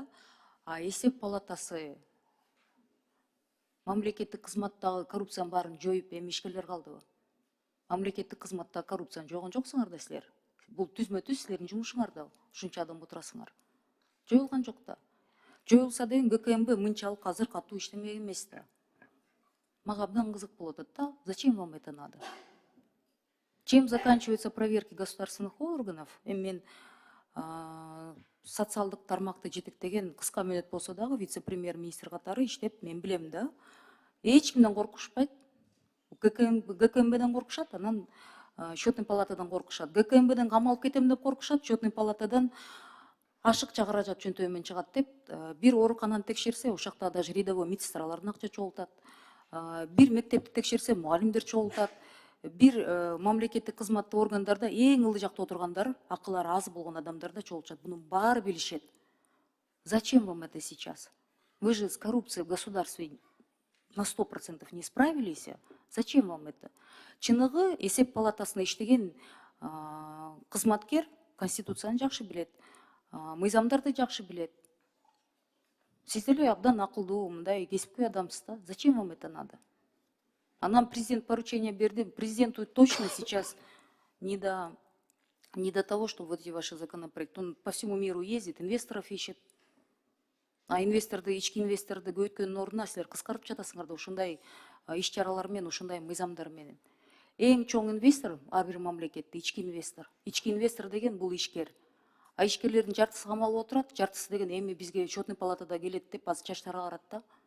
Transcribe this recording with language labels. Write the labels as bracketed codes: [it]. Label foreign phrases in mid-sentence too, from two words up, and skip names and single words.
[ky] А эсеп палатасы мамлекеттик кызматтагы коррупциянын баарын жоюп, эми ишкерлер калдыбы? Мамлекеттик кызматтагы коррупцияны жойгон жоксуңар да силер. Бул түзмө-түз силердин жумушуңар да, ушунча адам отурасыңар. Жоюлган жок да. Жоюлса деген ГКМБ мынчалык азыр катуу иштемек эмес да. Мага абдан кызык болуп атат да. [ru] Зачем вам это надо? Чем заканчиваются проверки государственных органов? [ky] Эми мен социалдык тармакты жетектеген кыска мөөнөт болсо дагы вице-премьер-министр катары иштеп мен билем да. Эч кимден коркушпайт. ГКМБден коркушат, анан [ru] счетный палатадан [ky] коркушат. ГКМБден камалып кетем деп коркушат, [ru] счетный палатадан [ky] ашыкча каражат чөнтөгүмөн чыгат деп, бир оорукананы текшерсе, ошакта [ru] даже рядовой [ky] медсестралардын акча чогултат. Бир мектепти текшерсе, мугалимдер чогултат. Бир мамлекеттик кызматтык органдарда эң ылдый жакта отургандар, акылары аз болгон адамдар да чогултат. Бунун баары билишет. [ru] Зачем вам это сейчас? Вы же с коррупцией в государстве на 100% не справились. Зачем вам это? [ky] Чыныгы эсеп палатасында иштеген кызматкер конституцияны жакшы билет, мыйзамдарды жакшы билет. Сиз деле абдан акылдуу, мындай кесипкөй адамсыз да. Зачем вам это надо? А нам президент поручение берди. [ru] Президенту точно сейчас не до того, что вот эти ваши законопроекты. Он по всему миру ездит, инвесторов ищет. [ky] А ички инвесторду көбөйткөндүн ордуна силер кыскартып жатасыңар да ушундай иш чаралар менен, ушундай мыйзамдар менен. Эң чоң инвестор ар бир мамлекетте ички инвестор. Ички инвестор деген бул ишкер. А ишкерлердин жартысы камалып отурат, жартысы деген эми бизге [ru] счетный палатада [ky] келет деп азыр чачтары карат да.